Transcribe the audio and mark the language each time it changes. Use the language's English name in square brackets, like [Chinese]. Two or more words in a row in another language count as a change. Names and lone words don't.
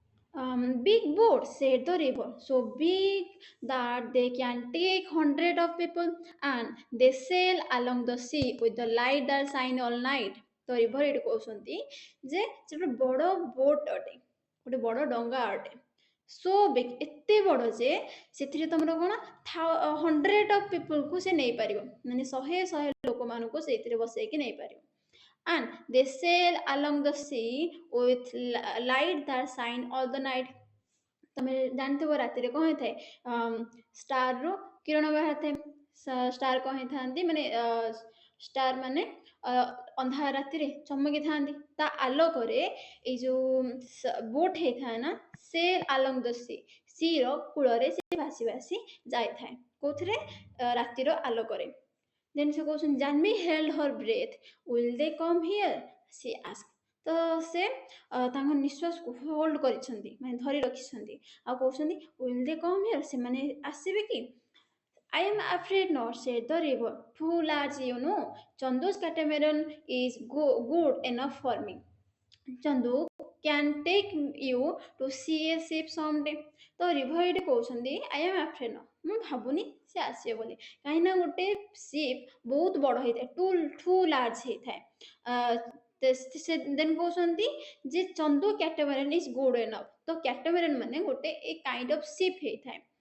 [English] Big boat, said the river, so big that they can take hundred of people, and they sail along the sea with the light that shine all night. [Odia] ତ ରିଭର ଏଠି କହୁଛନ୍ତି ଯେ ସେ ଗୋଟେ ବଡ଼ ବୋଟ୍ ଅଟେ, ଗୋଟେ ବଡ଼ ଡଙ୍ଗା ଅଟେ, [English] so big, [Odia] ଏତେ ବଡ଼ ଯେ ସେଥିରେ ତମର କ'ଣ [English] hundred of peopleku [Odia] ସେ ନେଇପାରିବ, ମାନେ ଶହେ ଶହେ ଲୋକମାନଙ୍କୁ ସେଇଥିରେ ବସେଇକି ନେଇପାରିବ। [English] And they sail along the sea with light that shine all the night. [Odia] ତମେ ଜାଣିଥିବ ରାତିରେ କ'ଣ ହେଇଥାଏ, ଷ୍ଟାରରୁ କିରଣ ବାହାରିଥାଏ। ଷ୍ଟାର କ'ଣ ହେଇଥାନ୍ତି, ମାନେ ଷ୍ଟାର ମାନେ ଅନ୍ଧାର ରାତିରେ ଚମକିଥାନ୍ତି, ତା ଆଲୋକରେ ଏଇ ଯୋଉ ବୋଟ୍ ହେଇଥାଏ ନା, [English] sail along the sea [Odia] ର କୂଳରେ ସେ ଭାସି ଭାସି ଯାଇଥାଏ, କୋଉଥିରେ, ରାତିର ଆଲୋକରେ। [English] ଦେନ୍ [Odia] ସେ କହୁଛନ୍ତି [English] Janami held her breath, will they come here, she asked. [Odia] ତ ସେ ତାଙ୍କ ନିଶ୍ୱାସକୁ ହୋଲ୍ଡ କରିଛନ୍ତି, ମାନେ ଧରି ରଖିଛନ୍ତି, ଆଉ କହୁଛନ୍ତି [English] will they come here, [Odia] ସେମାନେ ଆସିବେ କି? [English] I am afraid not, said the river. Too large, you know. Chandu's catamaran is good enough for me. Chandu can take you to see a ship someday. [Odia] ତ ରିଭର ଏଠି କହୁଛନ୍ତି [English] I am afraid not, [Odia] ମୁଁ ଭାବୁନି ସେ ଆସିବେ ବୋଲି, କାହିଁକିନା ଗୋଟେ ସିପ୍ ବହୁତ ବଡ଼ ହେଇଥାଏ, [English] too large [Odia] ହେଇଥାଏ। ସେ ଦେନ୍ କହୁଛନ୍ତି ଯେ [English] Chandu catamaran is good enough, [Odia] ତ କ୍ୟାଟାମାରାନ୍ ମାନେ ଗୋଟେ [English] a kind of ship [Odia] ହେଇଥାଏ।